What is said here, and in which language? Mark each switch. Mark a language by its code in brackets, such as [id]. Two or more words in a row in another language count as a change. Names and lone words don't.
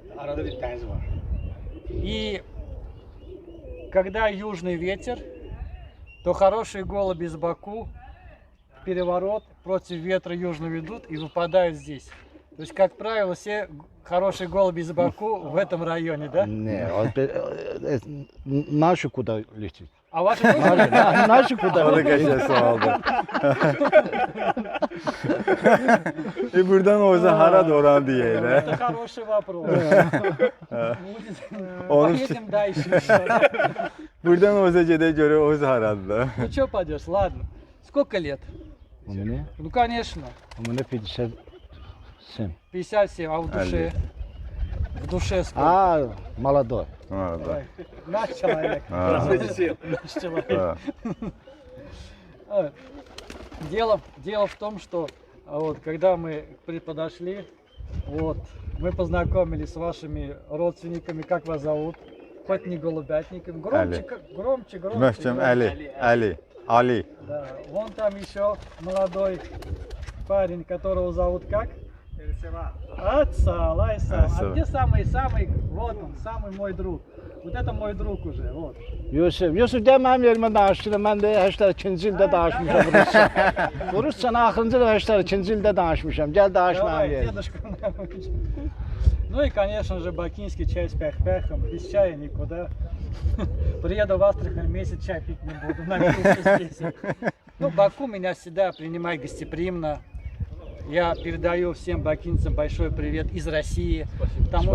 [ru] И когда южный ветер, то хорошие голуби из Баку в переворот против ветра южного ведут и выпадают здесь. То есть, как правило, все хорошие голуби из Баку в этом районе, да? Не, наши куда летит? А ваши тоже? Наши куда [az] O da [ru] летит? [az] qəşəng sualdır. Buradan Oğuz'a haradır oranı deyək. [ru] Это хороший вопрос. Поедем дальше еще. [az] Buradan Oğuz'a gedək görək Oğuz haradır da. [ru] Ну что пойдешь, ладно. Сколько лет? У меня? Ну, конечно. У меня 57. 57, а в душе? В душе сколько? А, молодой. [az] Orada. [ru] Ой, наш человек. Наш человек. [az] Ha. [ru] Дело в том, что вот, когда мы подошли, вот, мы познакомились с вашими родственниками. Как вас зовут? Хоть не голубятником. Громче, громче. [az] Möhkəm Əli. Ali. [ru] Да. Вон там еще молодой парень, которого зовут как? Айсал. А где самый, вот он, самый мой друг. Вот это мой друг уже, вот. [az] Yusuf gəl mənim yerimə danışdın. Mən də 82-ci ildə danışmışam Rusça. Rusçanı axırıncı da 82-ci ildə danışmışam. Gəl danış mənim [ru] Давай, [az] yerimə. [ru] дедушка научит. Ну и, конечно же, бакинский чай с пях-пяхом. Без чая никуда. Приеду в Астрахань, месяц чай пить не буду. Напился здесь. Ну, Баку меня всегда принимает гостеприимно. Я передаю всем бакинцам большой привет из России, потому